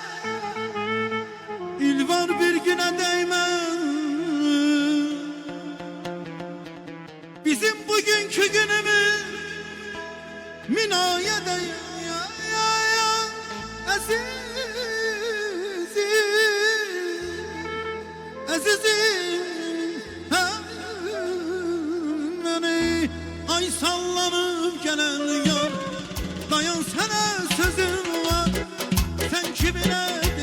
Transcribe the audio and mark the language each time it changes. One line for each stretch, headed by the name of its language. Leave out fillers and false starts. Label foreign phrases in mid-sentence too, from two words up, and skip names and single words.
Azerbaijani: İl var bir günə dəymən, bizim bugünkü günümüz minaya dəyər.
Turkish: Əzizim, ay sallanıp gelen yar, dayan sana sözüm var, sen kimine